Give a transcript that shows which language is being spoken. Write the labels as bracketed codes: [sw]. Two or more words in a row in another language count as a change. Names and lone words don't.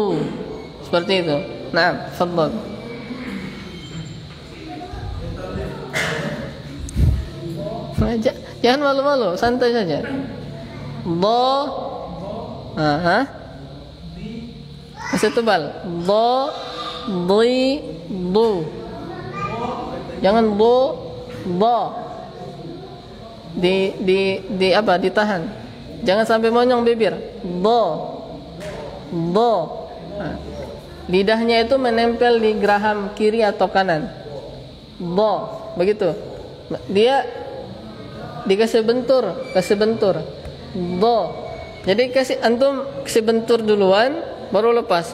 [id] Seperti itu. Nah, tafadhal. Jangan malu-malu, santai saja. Do, masih tebal. Do, di, du. Jangan do, do. Di apa? Ditahan. Jangan sampai monyong bibir. Do, do. Lidahnya itu menempel di geraham kiri atau kanan. Do, begitu. Dia dikasih bentur, Do. Jadi antum kasih bentur duluan, baru lepas.